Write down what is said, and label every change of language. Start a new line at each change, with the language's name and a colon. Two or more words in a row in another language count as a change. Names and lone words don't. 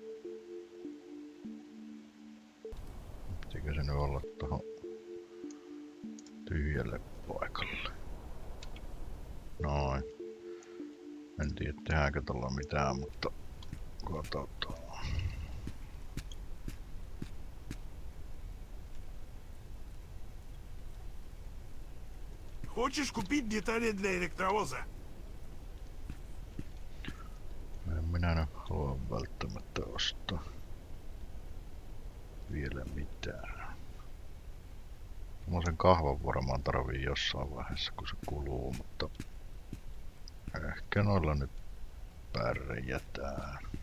Finnish: Pitikö se nyt olla tohon tyhjälle paikalle? Noin. En tiedä tehdäänkö tolla mitään, mutta katsotaan.
Russian: Хочешь купить детали для электровоза?
Finnish: En minä nyt halua välttämättä ostaa vielä mitään. Semmosen kahvan varmaan tarvii jossain vaiheessa kun se kuluu, mutta ehkä noilla nyt pärjätään.